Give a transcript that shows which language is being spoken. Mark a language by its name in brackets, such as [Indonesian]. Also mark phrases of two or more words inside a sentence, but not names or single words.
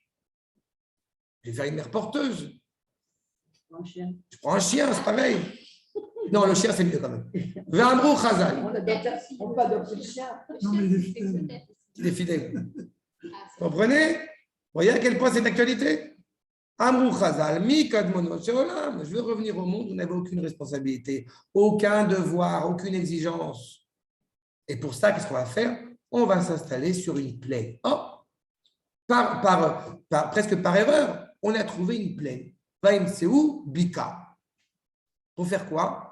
[French] Je vais faire une mère porteuse. Je prends un chien, c'est pareil. Non, le chien, c'est mieux quand même. [Hebrew] ואמרו חז"ל. [French] On peut adopter le chien. Non, mais il est fidèle. Il est fidèle. Vous comprenez? Vous voyez à quel point c'est d'actualité? [Hebrew] אמרו חז"ל, מי קדמונו של עולם. [French] Je veux revenir au monde où on n'avait aucune responsabilité, aucun devoir, aucune exigence. Et pour ça, qu'est-ce qu'on va faire? On va s'installer sur une plaine. Oh, presque par erreur, on a trouvé une plaine. [Hebrew] וימצאו בקעה. [French] Pour faire quoi?